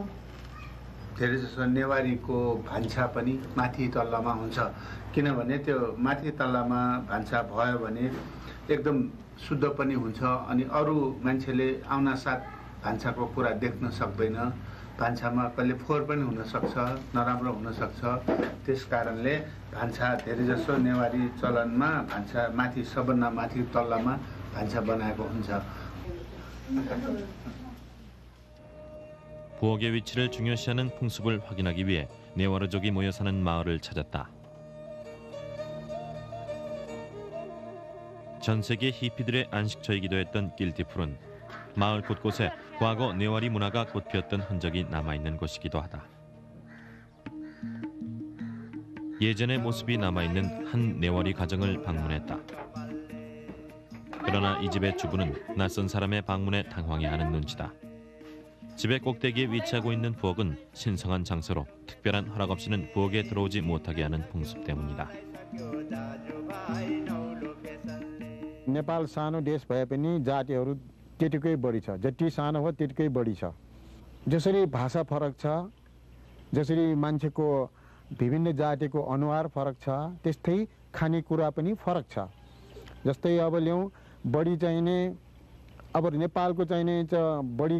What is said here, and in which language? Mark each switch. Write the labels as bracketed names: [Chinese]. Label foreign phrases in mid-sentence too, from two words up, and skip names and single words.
[Nepali] धेरै जसो नेवारीको भान्सा पनि माथि तल्लामा हुन्छ किनभने त्यो माथि तल्लामा भान्सा भयो भने एकदम शुद्ध पनि हुन्छ अनि अरू मान्छेले आउनासाथ भान्साको कुरा देख्न सक्दैन भान्सामा कहिले फोहोर पनि हुन सक्छ नराम्रो हुन सक्छ त्यसकारणले भान्सा धेरै जसो नेवारी चलनमा भान्सा माथि सबभन्दा माथि तल्लामा भान्सा बनाएको हुन्छ [Korean] 부엌의 위치를 중요시하는 풍습을 확인하기 위해 네와르족이 모여 사는 마을을 찾았다. 전 세계 히피들의 안식처이기도 했던 길티풀은 마을 곳곳에 과거 네와리 문화가 꽃피었던 흔적이 남아있는 곳이기도 하다. 예전의 모습이 남아있는 한 네와리 가정을 방문했다. 그러나 이 집의 주부는 낯선 사람의 방문에 당황해하는 눈치다. 집의 꼭대기에 위치하고 있는 부엌은 신성한 장소로 특별한 허락 없이는 부엌에 들어오지 못하게 하는 풍습 때문이다. [Nepali] नेपाल सानो देश भए पनि जातिहरू त्यतिकै बढी छ जति सानो हो त्यतिकै बढी छ जसरी भाषा फरक छ जसरी मान्छेको विभिन्न जातिको अनुहार फरक छ त्यस्तै खानेकुरा पनि फरक छ जस्तै अब ल्याउँ बढी चाहिने अब नेपालको चाहिने बढी